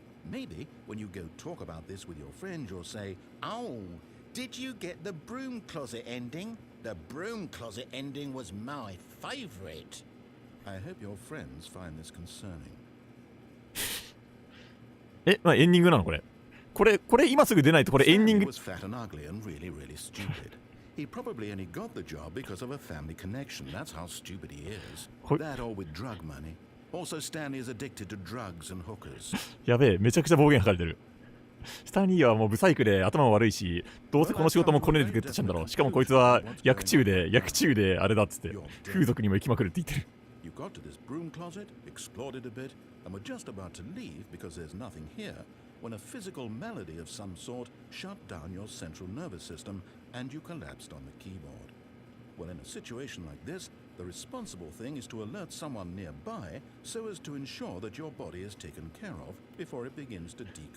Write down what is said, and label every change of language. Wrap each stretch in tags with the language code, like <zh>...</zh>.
<en>Maybe when you go talk about this with your friend, you'll say, "Oh, did you get the broom closet ending? The broom closet ending was my favorite." I hope your friends find this concerning.</en> <ja>エンディングなのこれ？これ今すぐ出ないとこれエンディング。</ja> <en>Stanley was fat and ugly and really, really stupid. He probably only got the job because of a family connection. That's how stupid he is. That or with drug money. Also, Stanley is addicted to drugs and hookers.</en> <ja>やべえ、めちゃくちゃ暴言吐かれてる。スタンリーはもうブサイクで頭も悪いし、どうせこの仕事もコネでゲットしたんだろう。しかもこいつは薬中であれだっつって風俗にも行きまくるって言ってる。</ja> <en>You got to this broom closet, explored it a bit, and were just about to leave because there's nothing here when a physical malady of some sort shut down your central nervous system and you collapsed on the keyboard. Well, in a situation like this, the responsible thing is to alert someone nearby so as to ensure that your body is taken care of before it begins to decompose.</en>